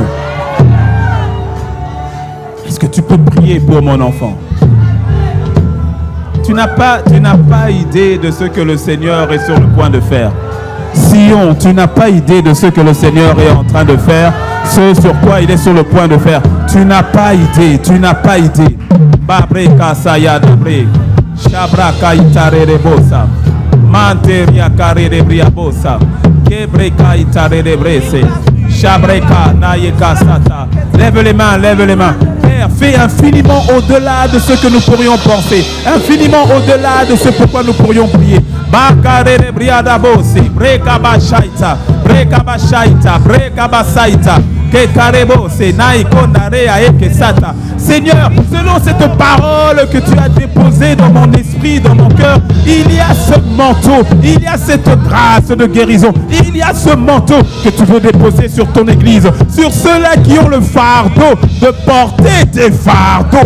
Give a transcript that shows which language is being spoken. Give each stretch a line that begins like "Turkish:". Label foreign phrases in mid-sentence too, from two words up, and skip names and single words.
French: Est-ce que tu peux prier pour mon enfant? Tu n'as pas idée de ce que le Seigneur est sur le point de faire. Sion, tu n'as pas idée de ce que le Seigneur est en train de faire, ce sur quoi il est sur le point de faire. Tu n'as pas idée, tu n'as pas idée. Babreka sayadabre, shabraka itarerebosa, manteria karerebriabosa, kebreka itarerebrese, shabreka nayeka sata. Lève les mains, lève les mains. Fais infiniment au-delà de ce que nous pourrions penser, infiniment au-delà de ce pourquoi nous pourrions prier. Seigneur, selon cette parole que tu as déposée dans mon esprit, dans mon cœur, il y a ce manteau, il y a cette grâce de guérison, il y a ce manteau que tu veux déposer sur ton église, sur ceux-là qui ont le fardeau de porter tes fardeaux.